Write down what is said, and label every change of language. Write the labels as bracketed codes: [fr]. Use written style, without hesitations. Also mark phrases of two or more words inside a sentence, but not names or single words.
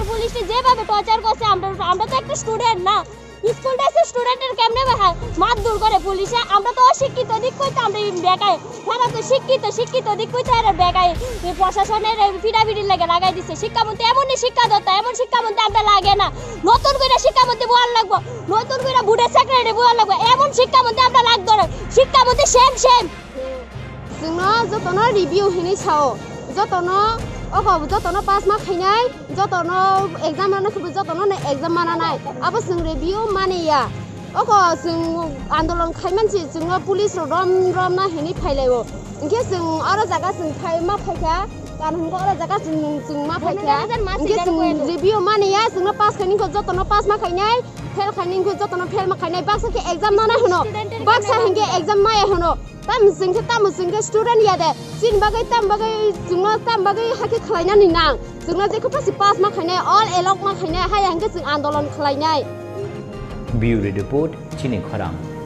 [bn] পুলিশে যেভাবে টর্চার করছে আমরা তো একটা স্টুডেন্ট না স্কুল ড্রেসের স্টুডেন্টের কেমনে মারধর করে পুলিশে আমরা তো অশিক্ষিত দিক কইতে আমরা বেকায় তারা তো শিক্ষিত দিক কইতে আর বেকায় প্রশাসনের ফিডাফিডি লাগাই দিছে শিক্ষামন্ত্রী এমনই শিক্ষাদত্তা এমন শিক্ষামন্ত্রী আমরা লাগে না নতুন করে শিক্ষামন্ত্রী বল লাগবো নতুন করে বুড়ের সেক্রেটারি বল লাগবো এমন শিক্ষামন্ত্রী আমরা লাগতো না শিক্ষামন্ত্রী সেম [brx] जोंनो जतनो रिभिउ हिनि साओ जतनो जतनो पास मा खैनाय जतनो एग्जाम माना खबो जतनो ने एग्जाम माना नाय आबो जों रिभिउ मानिया जों आन्दोलन खाय मानसि जोंनो पुलिस रम ना हिनि फायलायो इनके जों आरो जागा जों फाय मा फायखा कानून को जागा जों मा फायखा इनके जों रिभिउ मानिया जोंनो पास खैनिखौ जतनो पास मा खैनाय फेल खैनिखौ जतनो फेल मा खैनाय बाक्सा के एग्जाम माना होनो बाक्सा हिंगे एग्जाम माया होनो tam singke student ya de sin bagai tam bagai haki Khlainani nang jungna jeko pasi pass ma khainai all along ma khainai ha yang ke jung andolon khlainai [en] Bureau report Chini Khorang